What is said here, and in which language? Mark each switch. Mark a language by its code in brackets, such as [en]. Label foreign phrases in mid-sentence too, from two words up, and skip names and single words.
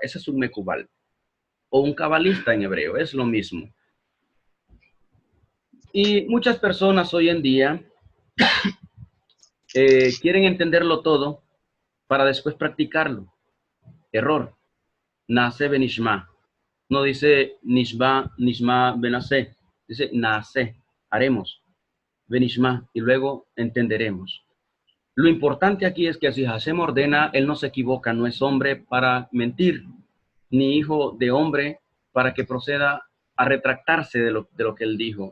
[es] Ese es un mecubal o un cabalista en hebreo, es lo mismo. Y muchas personas hoy en día quieren entenderlo todo para después practicarlo. [he] Error. נעשה ונשמע. [es] No dice [he] נשמע נשמע ונעשה. [es] Dice nace, haremos, benishma, y luego entenderemos. Lo importante aquí es que si Hashem ordena, él no se equivoca, no es hombre para mentir, ni hijo de hombre para que proceda a retractarse de lo que él dijo.